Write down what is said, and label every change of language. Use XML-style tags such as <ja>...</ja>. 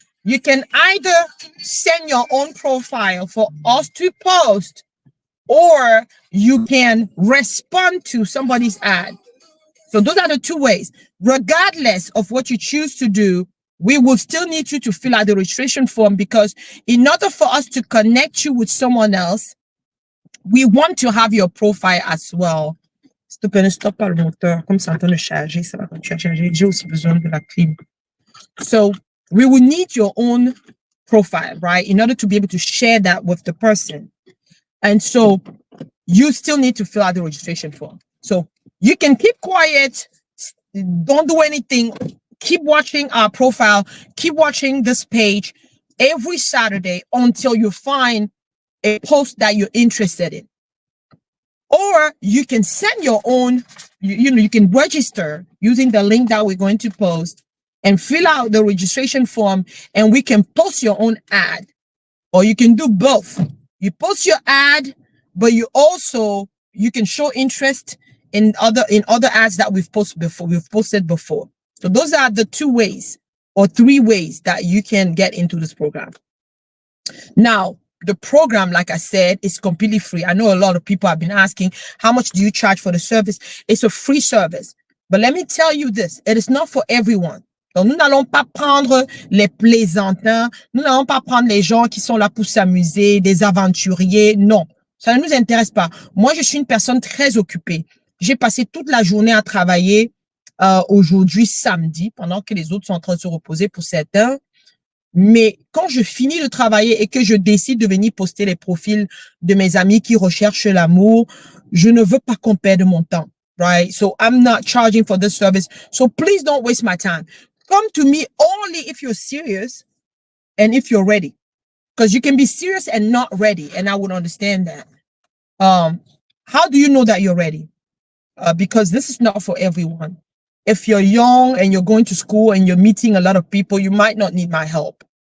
<en>You can either send your own profile for us to post, or you can respond to somebody's ad. So those are the two ways. Regardless of what you choose to do, we will still need you to fill out the registration form, because in order for us to connect you with someone else, we want to have your profile as well.</en> <fr>S'il te plaît, ne stoppe pas le moteur. Comme c'est en train de charger, ça va continuer à charger. J'ai aussi besoin de la clim.</fr> <en>So we will need your own profile, right, in order to be able to share that with the person. And so you still need to fill out the registration form. So you can keep quiet, don't do anything. Keep watching our profile. Keep watching this page every Saturday until you find a post that you're interested in. Or you can send your own, you can register using the link that we're going to post and fill out the registration form, and we can post your own ad. Or you can do both. You post your ad, but you can show interest in other ads that we've posted before. So those are the two ways or three ways that you can get into this program. Now, the program, like I said, is completely free. I know a lot of people have been asking, how much do you charge for the service? It's a free service. But let me tell you this, it is not for everyone.</en> <fr>Donc, nous n'allons pas prendre les plaisantins, nous n'allons pas prendre les gens qui sont là pour s'amuser, des aventuriers. Non, ça ne nous intéresse pas. Moi, je suis une personne très occupée. J'ai passé toute la journée à travailler aujourd'hui, samedi, pendant que les autres sont en train de se reposer pour certains. Mais quand je finis de travailler et que je décide de venir poster les profils de mes amis qui recherchent l'amour, je ne veux pas qu'on perde mon temps, right?</fr> <en>So I'm not charging for this service. So please don't waste my time. Come to me only if you're serious and if you're ready. Because you can be serious and not ready, and I would understand that. How do you know that you're ready? Because this is not for everyone. If you're young and you're going to school and you're meeting a lot of people, you might not need my help.</en>